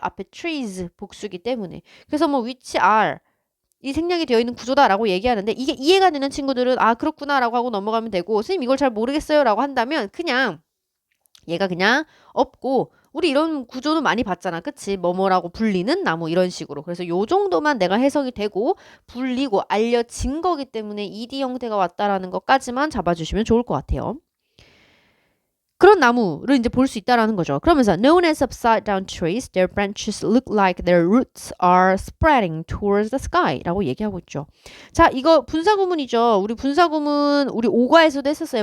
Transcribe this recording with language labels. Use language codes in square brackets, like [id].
[ko] 앞에 trees 복수기 때문에. 그래서 뭐 which are 이 생략이 되어 있는 구조다라고 얘기하는데 이게 이해가 되는 친구들은 아 그렇구나라고 하고 넘어가면 되고 선생님 이걸 잘 모르겠어요라고 한다면 그냥 얘가 그냥 없고 우리 이런 구조도 많이 봤잖아. 그치? 뭐뭐라고 불리는 나무 이런 식으로. 그래서 요 정도만 내가 해석이 되고 불리고 알려진 거기 때문에 ed 형태가 왔다라는 것까지만 잡아주시면 좋을 것 같아요. 그런 나무를 이제 볼 수 있다라는 거죠. [en] 그러면서 known as upside down trees, their branches look like their roots are spreading towards the sky라고 [ko] 얘기하고 있죠. 자, 이거 분사구문이죠. 우리 분사구문 우리 5과에서도 했었어요.